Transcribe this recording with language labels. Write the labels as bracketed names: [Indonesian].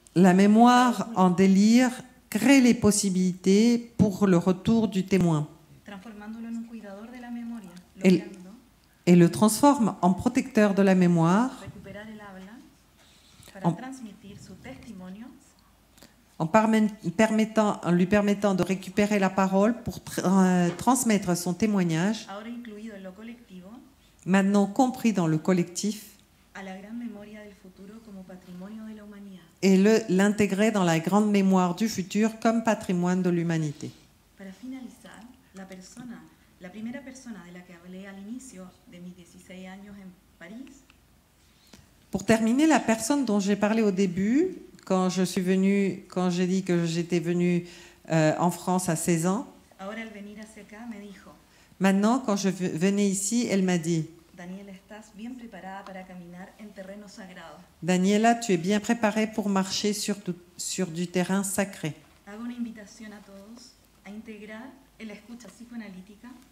[French] la mémoire en délire crée les possibilités pour le retour du témoin [Spanish] Transformándolo en un cuidador de la memoria, El- logrando [French] et le transforme en protecteur de la mémoire [Spanish] recuperar el habla para [French] En- [Spanish] transmitir su testimonio [French] en lui permettant de récupérer la parole pour transmettre son témoignage, [Spanish] ahora incluido en lo colectivo, [French] maintenant compris dans le collectif, [Spanish] a la gran memoria del futuro como patrimonio de la humanidad. [French] et l'intégrer dans la grande mémoire du futur comme patrimoine de l'humanité. [Spanish] Para finalizar, la primera persona de la que hablé al inicio de mis 16 años en París, [French] Pour terminer, la personne dont j'ai parlé au début, quand j'ai dit que j'étais venue en France à 16 ans, [Spanish] ahora al venir hacia acá me dijo: [French] maintenant, quand je venais ici, elle m'a dit [Spanish] Daniela, estás bien preparada para caminar en terreno sagrado. [French] « Daniela, tu es bien préparée pour marcher sur du terrain sacré. [Spanish] Hago una invitación a todos a integrar en la escucha psicoanalítica